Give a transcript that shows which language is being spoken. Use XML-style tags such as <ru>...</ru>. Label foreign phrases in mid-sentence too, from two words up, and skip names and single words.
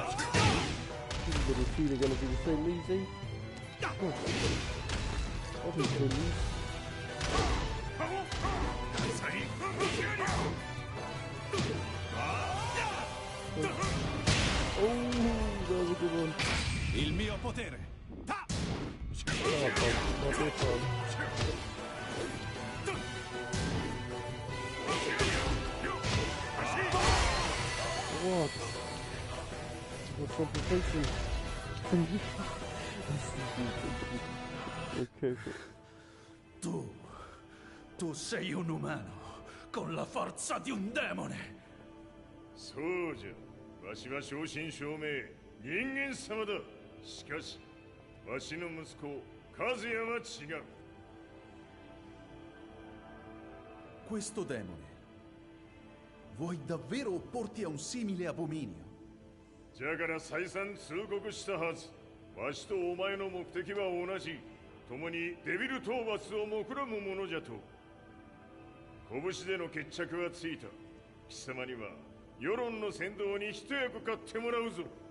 <en>These little feet are gonna be the same easy. Oh. Obviously. Oh, that was a good one.</en> <it>Il mio potere.</it> <en>Oh, not this one. What? What complication? Okay.</en> <it>Tu sei un umano con la forza di un demone.</it> <ja>そうじゃ。わしは正真正銘人間様だ。しかしわしの息子和也は違う。</ja> <it>Questo demone, vuoi davvero opporti a un simile abominio?</it> <ja>じゃから再三通告したはず。わしとお前の目的は同じ。共にデビル討伐を目論むものじゃと。拳での決着はついた。貴様には世論の先導に一役買ってもらうぞ。</ja>